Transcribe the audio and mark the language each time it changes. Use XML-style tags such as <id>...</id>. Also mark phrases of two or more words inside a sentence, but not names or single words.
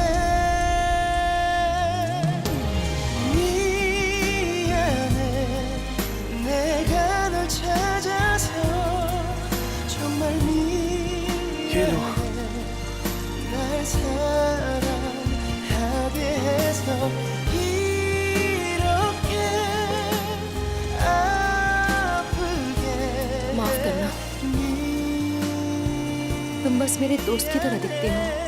<ko>미안해 내가 널 찾아서 정말 미안해 날 사랑하게 해서</ko> <hi>तुम बस मेरे दोस्त की तरह दिखते हो।</hi>